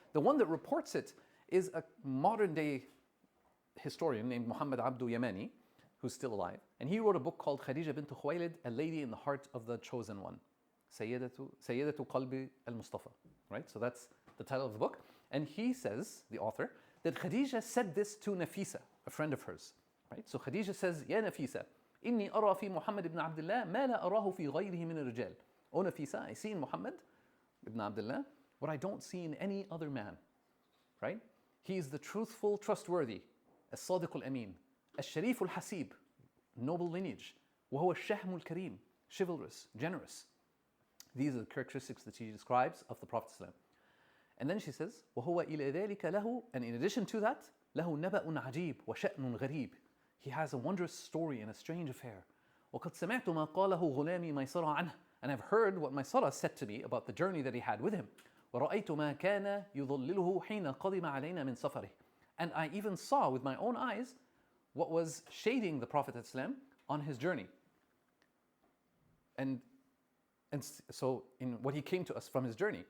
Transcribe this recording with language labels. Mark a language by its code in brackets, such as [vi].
[en] The one that reports it is a modern day historian named Muhammad Abdu Yamani, who's still alive. And he wrote a book called Khadija bint Khuwaylid, A Lady in the Heart of the Chosen One. Sayyidatu Qalbi al-Mustafa. Right? So that's the title of the book. And he says, the author, that Khadija said this to Nafisa, a friend of hers. Right? So Khadija says, [ar] Ya Nafisa, إني أرى في محمد بن عبد الله ما لا أراه في غيره من الرجال. [en] O Nafisa, I see in Muhammad ibn Abdullah what I don't see in any other man. Right? He is the truthful, trustworthy, [ar] الصادق الأمين, الشريف الحسيب, [en] noble lineage, [ar] وهو الشهم الكريم, [en] chivalrous, generous. These are the characteristics that she describes of the Prophet ﷺ. And then she says, [ar] وهو إلى ذلك له, [en] and in addition to that, [ar] له نبأ عجيب وشأن غريب. [en] He has a wondrous story and a strange affair. [ar] وقد سمعت ما قاله غلامي ميسرة عنه. [en] And I've heard what Maysara said to me about the journey that he had with him. [ar] وَرَأَيْتُ مَا كَانَ يُضَلِّلُهُ حِينَ قَدِمَ عَلَيْنَا مِنْ سَفَرِهِ. [en] And I even saw with my own eyes what was shading the Prophet ﷺ on his journey. And so in what he came to us from his journey.